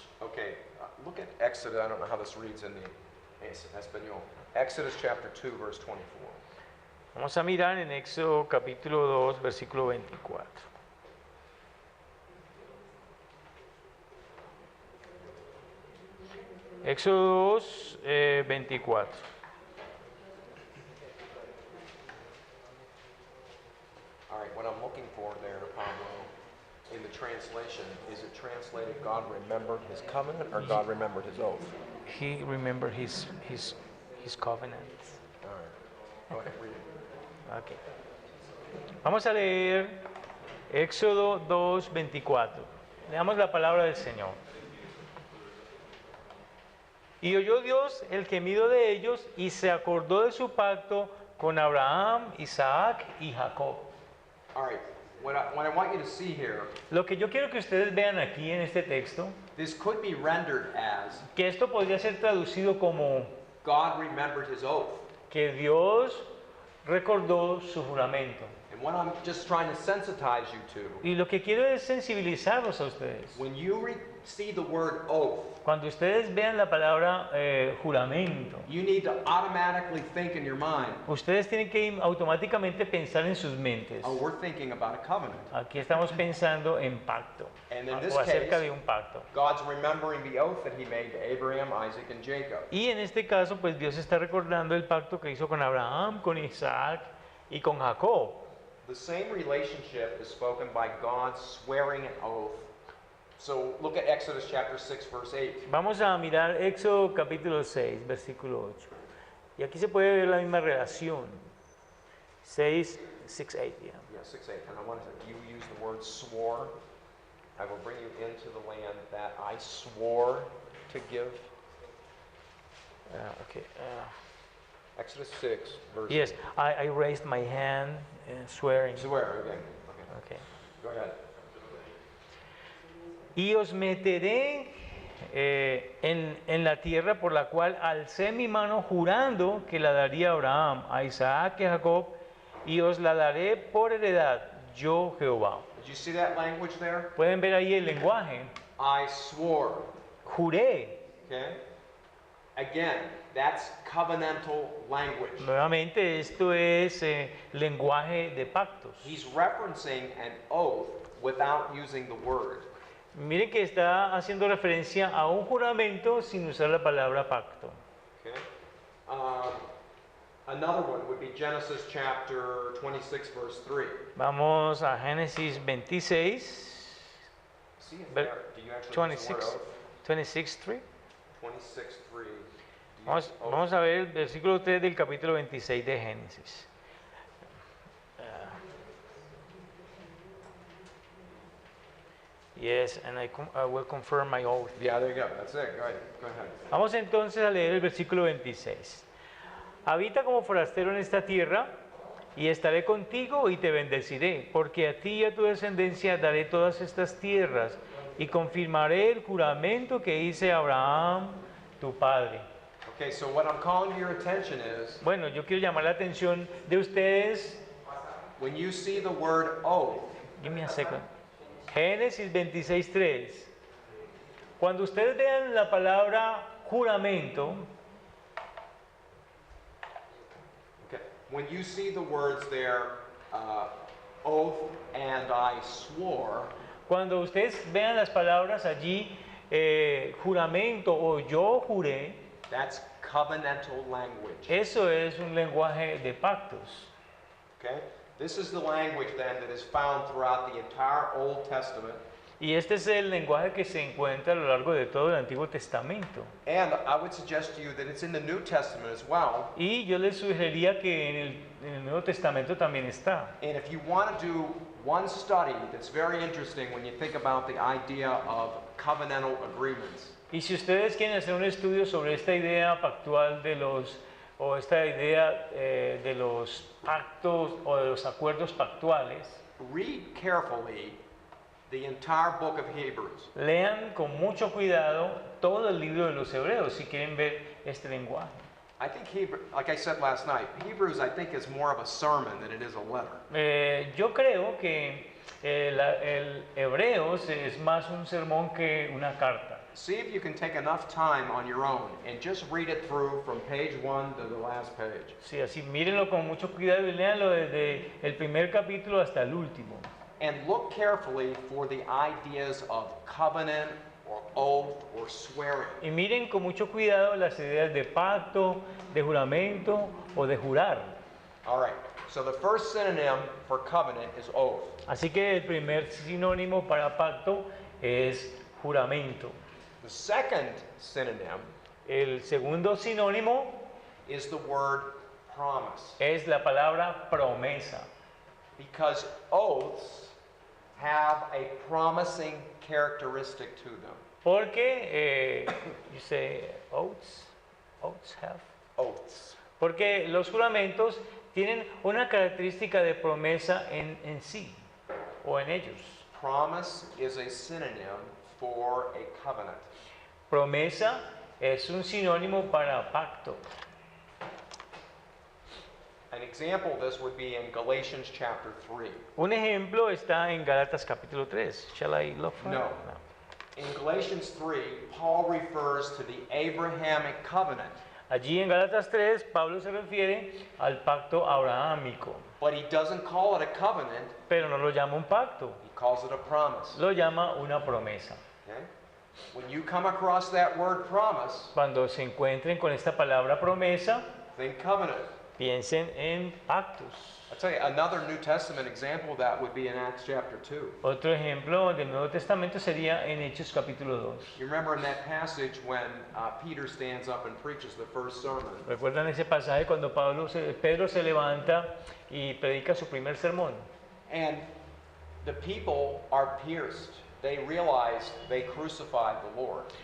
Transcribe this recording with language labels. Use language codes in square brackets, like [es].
[en] Okay, look at Exodus. I don't know how this reads in the Espanol. Exodus chapter 2, verse 24. [es] Vamos a mirar en Éxodo capítulo 2, versículo 24. Éxodo 2, 24. [en] All right, what I'm looking for there, Pablo, in the translation, is it translated God remembered his covenant or God remembered his oath? He remembered his covenant. All right, go ahead, read it. [es] Okay. Vamos a leer Éxodo 2, 24. Leamos la palabra del Señor. Y oyó Dios el gemido de ellos y se acordó de su pacto con Abraham, Isaac y Jacob. [en] All right, what I want you to see here, [es] Lo que yo quiero que ustedes vean aquí en este texto, [en] this could be rendered as [es] que esto podría ser traducido como [en] God remembered his oath. [es] que Dios recordó su juramento. [en] And what I'm just trying to sensitize you to, [es] Y lo que quiero es sensibilizarlos a ustedes. [en] when you see the word oath, [es] Cuando ustedes vean la palabra juramento, [en] you need to automatically think in your mind, [es] ustedes tienen que automáticamente pensar en sus mentes. [en] oh, we're thinking about a covenant. [es] Aquí estamos pensando en pacto, [en] And in this [es] o acerca [en] case, [es] de un pacto. [en] God's remembering the oath that he made to Abraham, Isaac, and Jacob. [es] Y en este caso, pues Dios está recordando el pacto que hizo con Abraham, con Isaac y con Jacob. [en] The same relationship is spoken by God swearing an oath. So look at Exodus chapter 6, verse 8. [es] Vamos a mirar Éxodo capítulo 6, versículo 8. Y aquí se puede ver la misma relación. [en] 6, 8, yeah. Yeah, 6, 8. And I want you use the word swore. I will bring you into the land that I swore to give. Okay. Exodus 6, verse Yes, 8. I raised my hand swearing. Swear, okay. Okay. Go ahead. [es] Y os meteré en la tierra por la cual alcé mi mano jurando que la daría a Abraham, a Isaac y a Jacob, y os la daré por heredad, yo Jehová. [en] Did you see that language there? [es] Pueden ver ahí el lenguaje. [en] I swore. [es] Juré. [en] Okay? Again, that's covenantal language. [es] Nuevamente, esto es lenguaje de pactos. [en] He's referencing an oath without using the word. [es] Miren que está haciendo referencia a un juramento sin usar la palabra pacto. [en] Okay? Another one would be Genesis chapter 26, verse 3. [es] Vamos a Génesis 26, [en] See if But there, do you actually use the word 26, oath? 26, 3. 26, 3. Do you [es] Vamos, [en] use oath? [es] vamos a ver el versículo 3 del capítulo 26 de Génesis. [en] Yes, and I will confirm my oath. Yeah, there you go. That's it. Go ahead. Go ahead. [es] Vamos entonces a leer el versículo 26. Habita como forastero en esta tierra, y estaré contigo y te bendeciré, porque a ti y a tu descendencia daré todas estas tierras, y confirmaré el juramento que hice a Abraham, tu padre. [en] Okay, so what I'm calling to your attention is [es] Bueno, yo quiero llamar la atención de ustedes. [en] when you see the word oath, Give me a second. [es] Génesis 26:3. Cuando ustedes vean la palabra juramento, [en] okay, when you see the words there, oath and I swore, [es] cuando ustedes vean las palabras allí, juramento o yo juré, [en] that's covenantal language. [es] eso es un lenguaje de pactos. [en] Okay? This is the language then that is found throughout the entire Old Testament. [es] Y este es el lenguaje que se encuentra a lo largo de todo el Antiguo Testamento. [en] And I would suggest to you that it's in the New Testament as well. [es] Y yo les sugeriría que en el Nuevo Testamento también está. [en] And if you want to do one study that's very interesting when you think about the idea of covenantal agreements, [es] Y si ustedes quieren hacer un estudio sobre esta idea pactual de los, o esta idea de los pactos o de los acuerdos pactuales, [en] read carefully the entire book of Hebrews. [es] lean con mucho cuidado todo el libro de los Hebreos si quieren ver este lenguaje. [en] I think Hebrew, like I said last night, Hebrews I think is more of a sermon than it is a letter. [es] Yo creo que el Hebreos es más un sermón que una carta. [en] See if you can take enough time on your own and just read it through from page 1 to the last page. [es] Sí, así mírenlo con mucho cuidado y léanlo desde el primer capítulo hasta el último. [en] And look carefully for the ideas of covenant or oath or swearing. [es] Y miren con mucho cuidado las ideas de pacto, de juramento o de jurar. [en] All right, so the first synonym for covenant is oath. [es] Así que el primer sinónimo para pacto es juramento. [en] The second synonym [es] El segundo sinónimo [en] is the word promise, [es] es la palabra promesa. [en] because oaths have a promising characteristic to them. Porque, you say oaths have. Oaths. [es] Porque los juramentos tienen una característica de promesa en sí o en ellos. [en] Promise is a synonym for a covenant. [es] Promesa es un sinónimo para pacto. [en] An example of this would be in Galatians chapter 3. [es] Un ejemplo está en Gálatas capítulo 3. [en] Shall I look for [es] No. [en] it? In Galatians 3, Paul refers to the Abrahamic covenant, [es] Allí en Gálatas 3, Pablo se refiere al pacto abrahámico, [en] but he doesn't call it a covenant, [es] pero no lo llama un pacto, [en] he calls it a promise. [es] lo llama una promesa. [en] Okay? When you come across that word promise, [es] Cuando se encuentren con esta palabra promesa, [en] think covenant. [es] piensen en pactos. [en] I'll tell you, another New Testament example of that would be in Acts chapter 2. [es] Otro ejemplo del Nuevo Testamento sería en Hechos capítulo 2. [en] You remember in that passage when Peter stands up and preaches the first sermon, [es] ¿Recuerdan ese pasaje cuando Pedro se levanta y predica su primer sermón? [en] and the people are pierced. They realize they crucified the Lord.